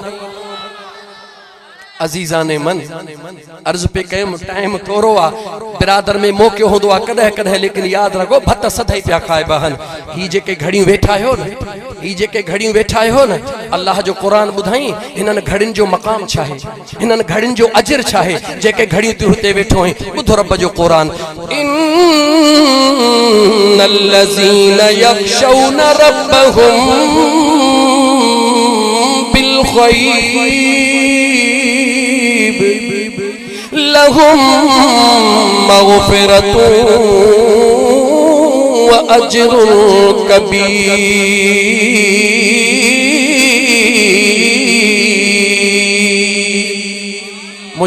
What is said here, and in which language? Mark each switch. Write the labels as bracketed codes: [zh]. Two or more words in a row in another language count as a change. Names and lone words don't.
[fa] عزیزان من [sd] अर्ज़ पे कयुमि टाइम थोरो आहे, बिरादर में मौक़ो हूंदो आहे कॾहिं कॾहिं, लेकिन यादि रखो भत सदाई पिया खाइबा आहिनि। ही जेके घड़ियूं वेठा आहियो न, ही जेके घड़ियूं वेठा आहियो न, अल्लाह जो क़ुरान ॿुधाई हिननि घड़ियुनि जो मक़ाम छा आहे, हिननि घड़ियुनि जो अजर छा आहे। जेके घड़ियूं तूं हुते वेठो आहीं, ॿुधो रब जो क़ुरान, [ar] إن الذين يخشون ربهم بالغيب لهم مغفرة وأجر كبير.